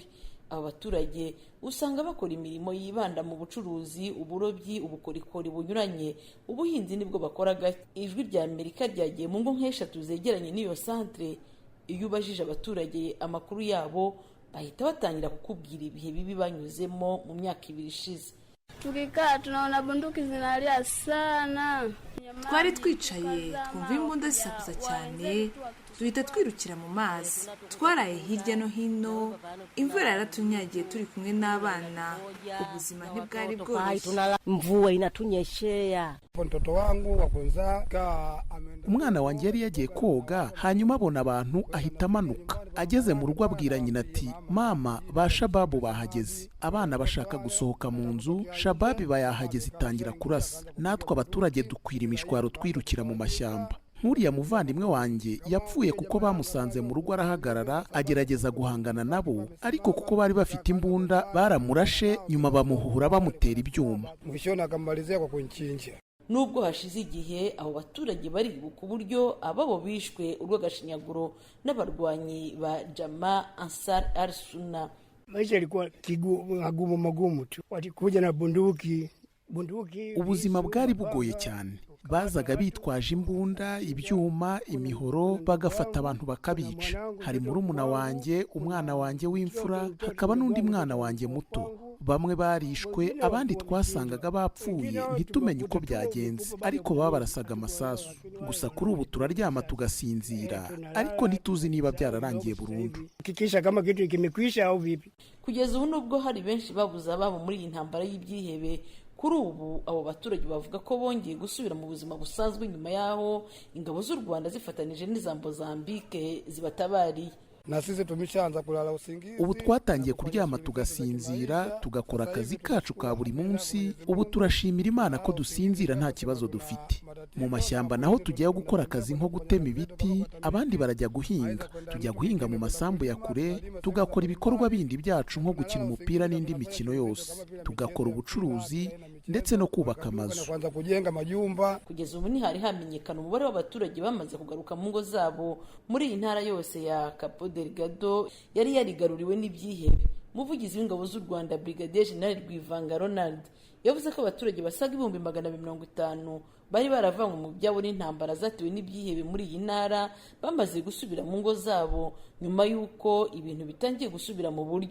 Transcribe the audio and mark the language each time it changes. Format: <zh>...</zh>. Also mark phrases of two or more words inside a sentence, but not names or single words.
<rw>Aba baturage usanga bakora imirimo yibanda mu bucuruzi, uburobyi, ubukorikori bunyuranye, ubuhinzi nibwo bakora gake. Ijwi rya Amerika ryagiye mu ngo nk'eshatu zegeranye n'iyo centre. Iyo ubajije abaturage amakuru yabo bahita batangira kukubwira ibihe bibi banyuzemo mu myaka 2 ishize.</rw> <sw>Tukikaa tunaona bunduki zinalia sana.</sw> <rw>Twari twicaye twumva imbunda zisakuza cyane, duhita twirukira mu mazi. Twaraye hirya no hino, imvura yaratunyagiye turi kumwe n'abana, ubuzima ntibwari bworoshye.</rw> <sw>Mvua inatunyeshea. Mtoto wangu wakunza</sw> <rw>umwana wanjye yari yagiye koga, hanyuma abona abantu ahita amanuka. Ageze mu rugo abwira nyina ati, mama, ba shababu bahageze. Abana bashaka gusohoka mu nzu, shababi bayahageze itangira kurasa. Natwe abaturage dukwira imishwaro twirukira mu mashyamba. Nkuriya muvandimwe wanjye yapfuye kuko bamusanze mu rugo arahagarara agerageza guhangana nabo, ariko kuko bari bafite imbunda baramurashe, nyuma bamuhuhura bamutera ibyuma.</rw> <sw>Mwishoni akamalizia kwa kunchinja.</sw> <rw>Nubwo hashize igihe abo baturage bari ku buryo ababo bishwe urw'agashinyaguro n'abarwanyi ba Jama Ansar al-Sunna.</rw> <sw>Maisha yalikuwa magumu tu. Walikuja na bunduki.</sw> <rw>Ubuzima bwari bugoye cyane. Bazaga bitwaje imbunda, ibyuma, imihoro, bagafata abantu bakabica. Hari murumuna wanjye, umwana wanjye w'imfura, hakaba n'undi mwana wanjye muto. Bamwe barishwe, abandi twasangaga bapfuye, ntitumenye uko byagenze, ariko baba barasaga amasasu. Gusa kuri ubu turaryama tugasinzira, ariko ntituzi niba byararangiye burundu.</rw> <sw>Kikisha kama kitu kimekwisha au vipi.</sw> <rw>Kugeza ubu nubwo hari benshi babuze ababo muri iyi ntambara y'ibyihebe, kuri ubu abo baturage bavuga ko bongeye gusubira mu buzima busanzwe nyuma yaho ingabo z'u Rwanda zifatanije n'iza Mozambique zibatabariye.</rw> <sw>Na sisi tumeshaanza kulala usingizi.</sw> <rw>Ubu twatangiye kuryama tugasinzira, tugakora akazi kacu ka buri munsi. Ubu turashimira Imana ko dusinzira nta kibazo dufite. Mu mashyamba naho tujyayo gukora akazi nko gutema ibiti, abandi barajya guhinga. Tujya guhinga mu masambu ya kure, tugakora ibikorwa bindi byacu nko gukina umupira n'indi mikino yose. Tugakora ubucuruzi ndetse no kubaka amazu.</rw> <sw>Kwanza kujenga majumba.</sw> <rw>Kugeza ubu ntihari hamenyekana umubare w'abaturage bamaze kugaruka mu ngo zabo muri iyi ntara yose ya Cabo Delgado yari yarigaruriwe n'ibyihebe. Umuvugizi w'ingabo z'u Rwanda Brigadier General Rwivanga Ronald yavuze ko abaturage basaga 250 bari baravanywe mu byabo n'intambara zatewe n'ibyihebe muri iyi ntara bamaze gusubira mu ngo zabo nyuma y'uko ibintu bitangiye gusubira mu buryo.</rw>